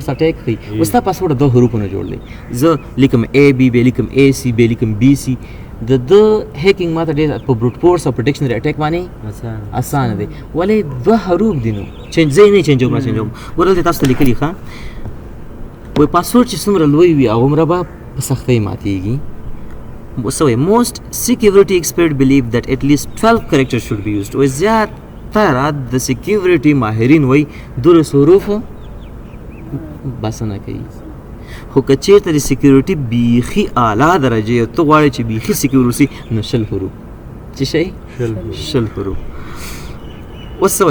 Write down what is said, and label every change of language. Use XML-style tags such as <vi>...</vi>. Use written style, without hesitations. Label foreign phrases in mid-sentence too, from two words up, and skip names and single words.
<ps>اټیک ښي اوس ستا پاسورډ دوه حروفونه جوړ دی زه لیکم اے بی بیا لیکم اے سی بیا لیکم بی سی د هیکینګ ماته ډېر په</ps> <en>brute force</en> <ps>او په</ps> <en>dictionary attack</en> <ps>باندې اسانه دی ولې دوه حروف دي نو چینج ځای نه چینجوم نه چینجوم ګوره دلته تاسو ته لیکلي ښه وایي پاسورډ چې څومره لوی وي هغومره به په سختۍ ماتېږي</ps> <en>So most security experts believe that at least 12 characters should be used.</en> <ps>وایي زیاتره د سکیورټي ماهرین وایي 12 حروف بسنه کوي خو که چېرته د سکیورټي بیخي اعلی درجې او ته غواړې چې بیخي سکیور اوسي نو 20 حروف څه شی 20 حروف اوس څه</ps>